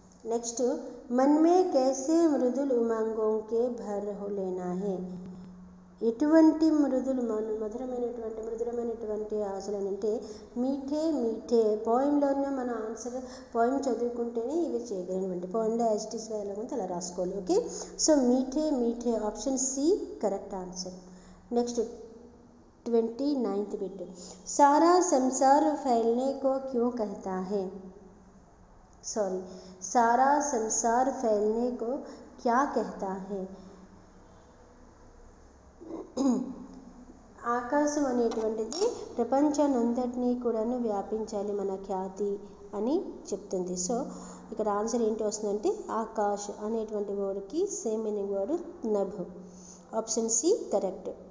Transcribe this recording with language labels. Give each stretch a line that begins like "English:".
Hindi: Next, मन में कैसे మృదుల్ ఉమంగోं के भर लेना है?
Telugu: ఎటువంటి మధురమైనటువంటి ఆశలు అంటే మీఠే, మీఠే. పోయంలోనే మన ఆన్సర్ పోయం చదువుకుంటేనే ఇవి చేయగలిగినటువంటి పోయంలో యాజిటీస్ ఎలా ఉంటే అలా రాసుకోవాలి. Okay, so మీఠే, మీఠే, option C correct answer.
Hindi: Next 29th bit, सारा संसार फैलने को क्यों कहता है? सॉरी, सारा संसार फैलने को क्या कहता है?
Telugu: ఆకాశం అనేటువంటిది ప్రపంచానంతటినీ కూడాను వ్యాపించాలి మన ఖ్యాతి అని చెప్తుంది. సో ఇక్కడ ఆన్సర్ ఏంటి వస్తుందంటే ఆకాశ్ అనేటువంటి వర్డ్కి same meaning word నభ్, option C correct.